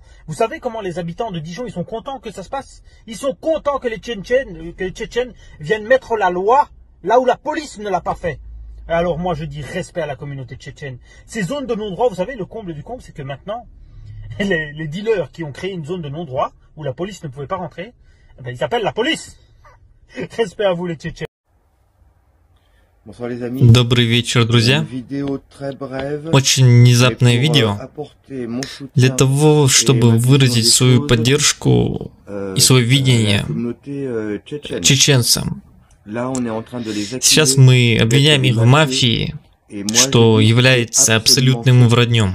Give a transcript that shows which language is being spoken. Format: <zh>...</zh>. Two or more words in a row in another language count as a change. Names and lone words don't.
<fr>Vous savez comment les habitants de Dijon, ils sont contents que ça se passe? Ils sont contents que les Tchétchènes viennent mettre la loi là où la police ne l'a pas fait. Alors moi je dis respect à la communauté tchétchène. Ces zones de non-droit, vous savez, le comble du comble, c'est que maintenant, les dealers qui ont créé une zone de non-droit où la police ne pouvait pas rentrer, ben, ils appellent la police. Respect à vous les Tchétchènes.</fr> <ru>Добрый вечер, друзья. Очень внезапное видео для того, чтобы выразить свою поддержку и свое видение чеченцам. Сейчас мы обвиняем их в мафии, что является абсолютным враньем.</ru>